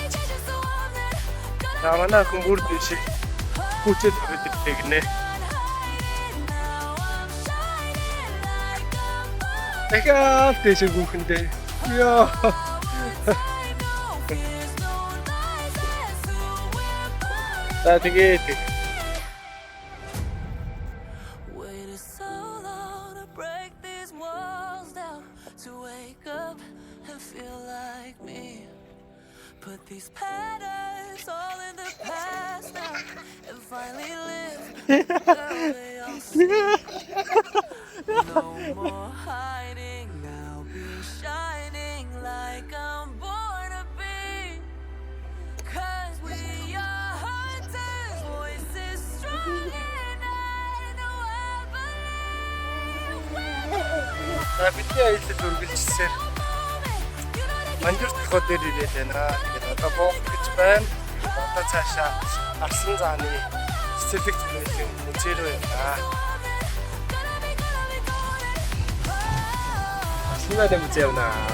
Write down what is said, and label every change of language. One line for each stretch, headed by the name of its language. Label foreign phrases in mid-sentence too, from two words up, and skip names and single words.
Mongolian: За манай хүн бүр тийшээ хүчээр хүрээлээ гинэ. Дахиад тийшээ гүхэндээ. Яа. За тэгээд
English: Waited so long to break these walls down, to wake up and feel like me. Put these patterns all in the past now and finally live the way I'll see. No more hiding, I'll be shining like I'm born to be. 'Cause we are hunters, voices strong and I know I believe.
Mongolian: за бидний аялал үргэлжсээр манжуур толгой дээр ирээд байна. Тэгээд одоо буух гэж байна. Одоо цаашаа Арслан зааны цэцэрлэгт хүрээлийн музей рүү явна. Арслан зааны музей явна.